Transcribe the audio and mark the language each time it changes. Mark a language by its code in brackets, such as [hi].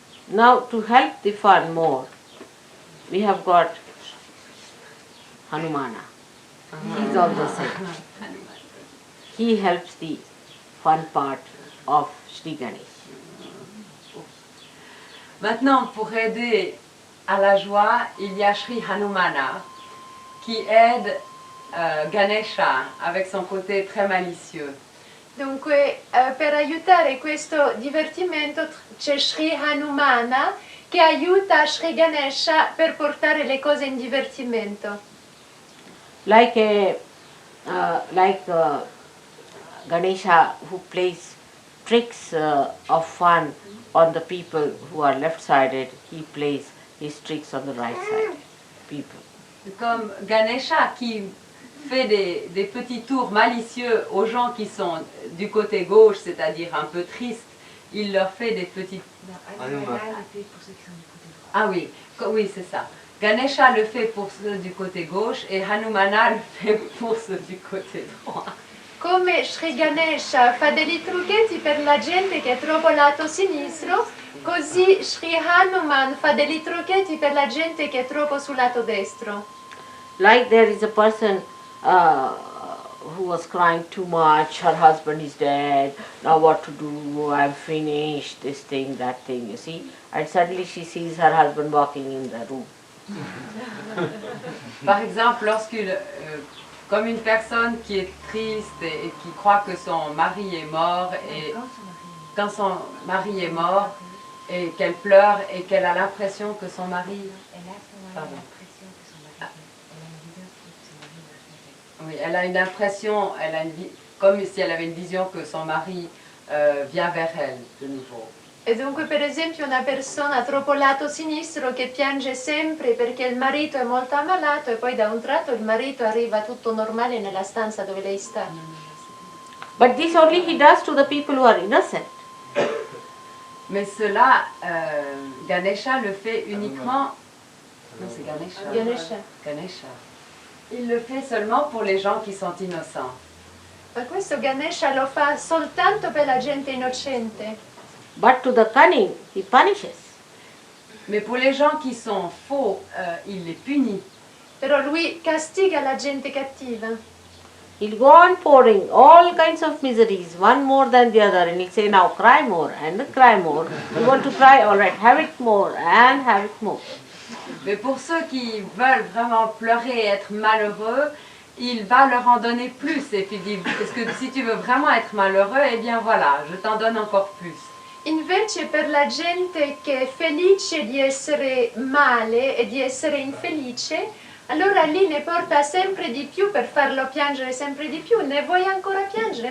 [en] Now to help the fun more, we have got Hanumana. He is also same. He helps the fun part of Sri Ganesh. [fr] Maintenant, pour aider à la joie, il y a Sri Hanumana qui aide Ganesha avec son côté très malicieux. [it] Dunque, per aiutare questo divertimento c'è Sri Hanumana che aiuta Sri Ganesha per portare le cose in divertimento. [en] Like Ganesha who plays tricks of fun on the people who are left-sided, he plays his tricks on the right-sided people. [fr] Comme Ganesha qui fait des petits tours malicieux aux gens qui sont du côté gauche, c'est-à-dire un peu tristes, il leur fait des petites... Ah oui, oui c'est ça. Ganesha le fait pour ceux du côté gauche et Hanumana le fait pour ceux du côté droit. [it] Come Sri Ganesha fa dei trucchetti per la gente che è troppo lato sinistro, così Sri Hanuman fa dei trucchetti per la gente che è troppo sul lato destro. [en] Like there is a person who was crying too much, her husband is dead, now what to do, I'm finished, this thing, that thing, you see. And suddenly she sees her husband walking in the room. [fr] Par exemple, comme une personne qui est triste et qui croit que son mari est mort, et quand son mari est mort, et qu'elle pleure et qu'elle a l'impression que son mari... Pardon. Oui, elle a une impression, comme si elle avait une vision que son mari vient vers elle de nouveau. [it] E dunque per esempio una persona troppo lato sinistro che piange sempre perché il marito è molto ammalato e poi da un tratto il marito arriva tutto normale nella stanza dove lei sta. [en] But this only he does to the people who are innocent. [fr] Mais cela, Ganesha le fait uniquement... Non, c'est Ganesha. Ganesha. Ganesha. Il le fait seulement pour les gens qui sont innocents. [it] Ma questo Ganesha lo fa soltanto per la gente innocente. [en] But to the cunning, he punishes. [fr] Mais pour les gens qui sont faux, il les punit. [it] però lui castiga la gente cattiva. [en] He'll go on pouring all kinds of miseries, one more than the other, and he'll say, now cry more and cry more. You want to cry? All right, have it more and have it more. [fr] Mais pour ceux qui veulent vraiment pleurer et être malheureux, il va leur en donner plus. Et puis il dit, parce que si tu veux vraiment être malheureux, eh bien voilà, je t'en donne encore plus. [it] Invece per la gente che è felice di essere male e di essere infelice, allora lì ne porta sempre di più per farlo piangere sempre di più. Ne vuoi ancora piangere?